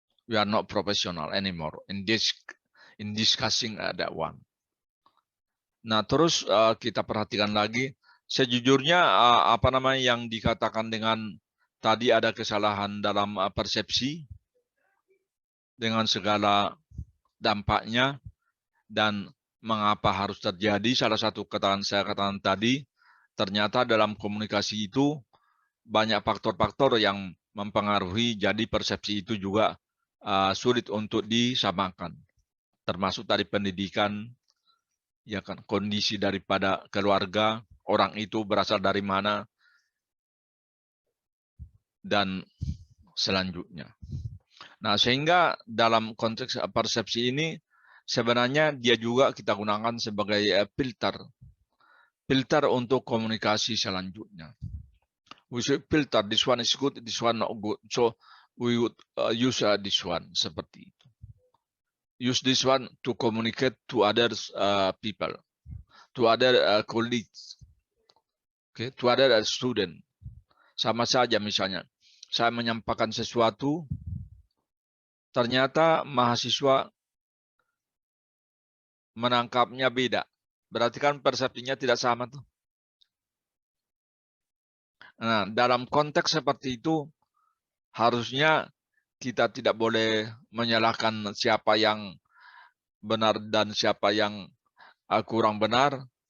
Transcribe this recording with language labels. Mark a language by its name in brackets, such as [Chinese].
[English] We are not professional anymore in discussing that one. [Indonesian] Nah, terus kita perhatikan lagi, sejujurnya apa namanya yang dikatakan dengan tadi ada kesalahan dalam persepsi dengan segala dampaknya dan mengapa harus terjadi. Salah satu saya katakan tadi, ternyata dalam komunikasi itu banyak faktor-faktor yang mempengaruhi, jadi persepsi itu juga sulit untuk disamakan. Termasuk dari pendidikan, ya kan, kondisi daripada keluarga, orang itu berasal dari mana, dan selanjutnya. Nah, sehingga dalam konteks persepsi ini, sebenarnya dia juga kita gunakan sebagai filter untuk komunikasi selanjutnya. [English] We should filter, this one is good, this one not good. So, we would use this one, [Indonesian] seperti itu. [English] Use this one to communicate to other people, to other colleagues, okay, to other student. [Indonesian] Sama saja misalnya, saya menyampaikan sesuatu, ternyata mahasiswa menangkapnya beda. Berarti kan persepsinya tidak sama tuh. Nah, dalam konteks seperti itu, harusnya kita tidak boleh menyalahkan siapa yang benar dan siapa yang kurang benar.